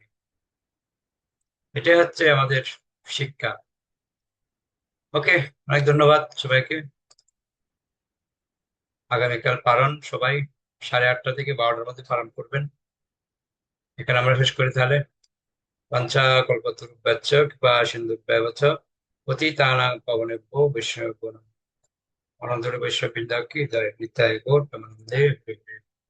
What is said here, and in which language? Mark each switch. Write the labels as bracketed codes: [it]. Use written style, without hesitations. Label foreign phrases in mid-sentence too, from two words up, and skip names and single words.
[bn] এটাই হচ্ছে আমাদের শিক্ষা। ওকে, অনেক ধন্যবাদ সবাইকে। আগামীকাল পালন সবাই 8:30 থেকে 12টার মধ্যে পালন করবেন। এখানে আমরা শেষ করি তাহলে। [sa] পঞ্চা কল্পতরুভ্যশ্চ কৃপা সিন্ধুভ্যেব চ পতিতানাং পাবনেভ্যো বৈষ্ণবেভ্যো নমঃ। [bn] অনন্তর বৈষ্ণব বৃন্দা কি জয়। নিত্যায় গৌর প্রেমানন্দে হরি হরি।